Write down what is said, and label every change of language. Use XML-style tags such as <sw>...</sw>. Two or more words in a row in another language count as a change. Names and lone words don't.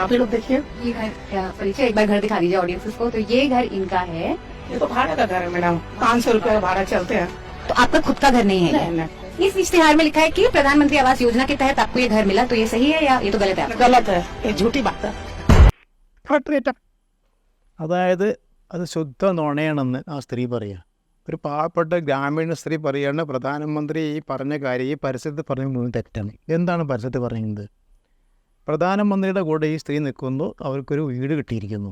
<hi>आप ही लोग देखिए, ये घर परिचय एक बार घर दिखा दीजिए ऑडियंस को। तो ये घर इनका है। ये तो भाड़ा का घर है मैडम, 500 रुपये भाड़ा चलते हैं। तो आपका खुद का घर नहीं है? नहीं नहीं, इस इश्तिहार में लिखा है कि प्रधानमंत्री आवास योजना के तहत आपको ये घर मिला। तो ये सही है या ये तो गलत है? गलत है, ये झूठी बात है।</hi> <ml>അതായത് അത് ശുദ്ധ നുണയാണെന്ന് ആ സ്ത്രീ പറയുക. ഒരു പാവപ്പെട്ട ഗ്രാമീണ സ്ത്രീ പറയുകയാണ് പ്രധാനമന്ത്രി ഈ പറഞ്ഞ കാര്യം ഈ പരസ്യത്തിൽ പറഞ്ഞ മുഴുവൻ തെറ്റാണ്. എന്താണ് പരസ്യത്തിൽ പറയുന്നത്? പ്രധാനമന്ത്രിയുടെ കൂടെ ഈ സ്ത്രീ നിൽക്കുന്നു, അവർക്കൊരു വീട് കിട്ടിയിരിക്കുന്നു.</ml>